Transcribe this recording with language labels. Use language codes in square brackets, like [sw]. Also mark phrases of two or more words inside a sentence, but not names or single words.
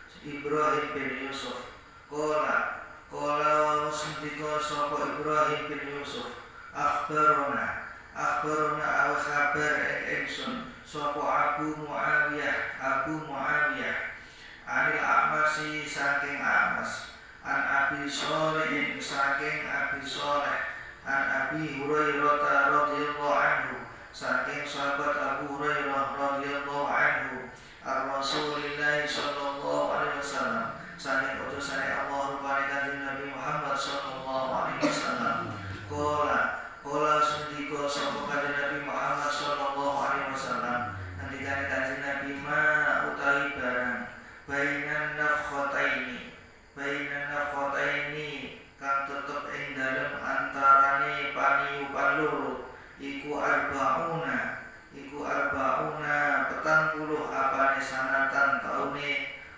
[jv] Qala sendika sapa Ibrahim bin Yusuf [ar] أخبرنا الخبر [jv] ingsun sapa Abu Muawiyah [ar] عن الأعمش [jv] saking [ar] الأعمش عن أبي صالح [jv] saking Abi Shalih [ar] عن أبي هريرة رضي الله عنه [jv] saking sahabat Abu Hurairah [ar] رضي الله عنه رسول الله صلى الله عليه وسلم [jv] saking utusane Allah rupane Kanjeng Nabi Muhammad [ar] صلى الله عليه وسلم قال [jv] sendika sapa Kanjeng Nabi Muhammad [ar] صلى الله عليه وسلم [jv] ngendikane Kanjeng Nabi ma utawi barang bainan nafkhataini kang tetep ing dalem antarane paniupan loro iku arbauna 40 apane sanatan taune